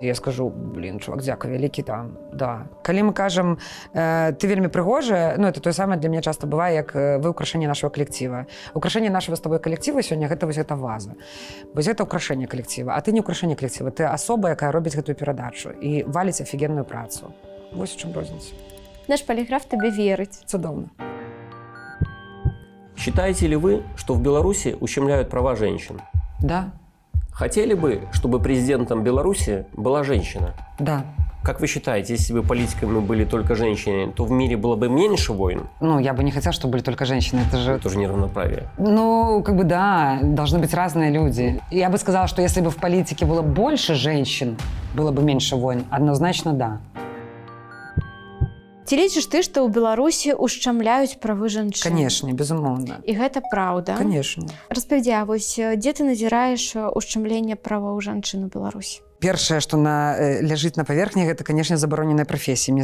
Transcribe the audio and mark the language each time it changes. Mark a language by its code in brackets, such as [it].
[be] Я скажу: [ru] блин, чувак, [be] дзякуй вялікі, там, да. Калі мы кажам, ты вельмі прыгожая, ну, [ru] это [be] тое самае для мяне часта бывае, як вы украшэнне [ru] нашего [be] калектыва. Украшэнне [ru] нашего [be] з тобой калектыва сёння гэта вось гэта ваза. Вось гэта украшэнне калектыва, а ты не украшэнне калектыва, ты асоба, якая робіць гэтую перадачу і валіць офігенную працу. Вось у чым розніца. Наш паліграф табе верыць. Цудоўна. [ru] Считаете ли вы, что в Беларуси ущемляют права женщин? Да. Хотели бы, чтобы президентом Беларуси была женщина? Да. Как вы считаете, если бы политиками были только женщины, то в мире было бы меньше войн? Ну, я бы не хотела, чтобы были только женщины. Это же... Это же неравноправие. Ну, как бы да, должны быть разные люди. Я бы сказала, что если бы в политике было больше женщин, было бы меньше войн. Однозначно да. [be] Ці лічыш ты, што ў Беларусі ушчамляюць правы жанчын? [ru] Конечно, [be] безумоўна. І гэта праўда. [ru] Конечно. [be] Распавядзі, а вось дзе ты назіраеш ушчамленне правоў жанчын у Беларусі? Першае, што ляжыць на паверхні, гэта, канешне, забароненыя прафесіі.